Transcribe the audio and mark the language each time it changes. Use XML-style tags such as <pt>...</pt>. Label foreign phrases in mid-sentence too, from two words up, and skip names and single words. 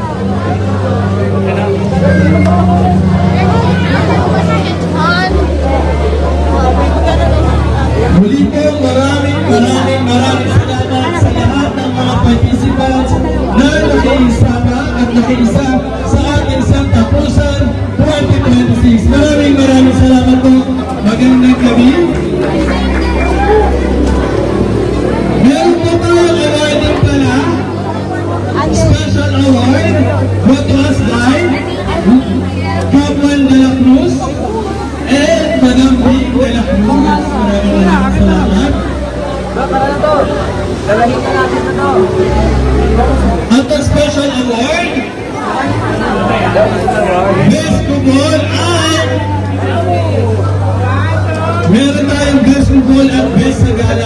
<tl>Muli po, maraming salamat sa lahat ng mga participants na nakiisama at nakiisa sa ating Santa Cruzan 2026. Maraming salamat po. Magandang gabi. Meron po tayong awarding pala.</tl> <en>Special award brought to us by Captain de la Cruz and Madam B. de la Cruz.</en> <tl>Maraming salamat. At ang special award,</tl> <en>Best Football</en> <tl>at meron tayong</tl> <en>Best Football</en> <tl>at Best Sagala.</tl>